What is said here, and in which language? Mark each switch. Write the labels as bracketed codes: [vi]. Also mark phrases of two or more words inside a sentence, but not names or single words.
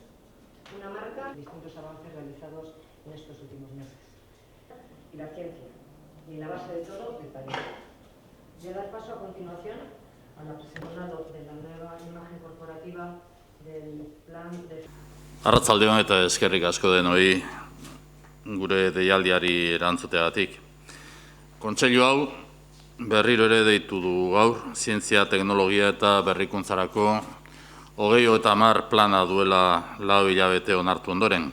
[es] Una marca, distintos avances realizados en estos últimos meses. Y la ciencia, y la base de todo, el talento. Voy a dar paso a continuación a la presentación de la nueva imagen corporativa del plan de... [eu] Arratsaldeon eta eskerrik asko denoi gure deialdiari erantzuteagatik. Kontseilu hau berriro ere deitu du gaur, zientzia, teknologia eta berrikuntzarako 2030 plana duela 4 hilabete onartu ondoren.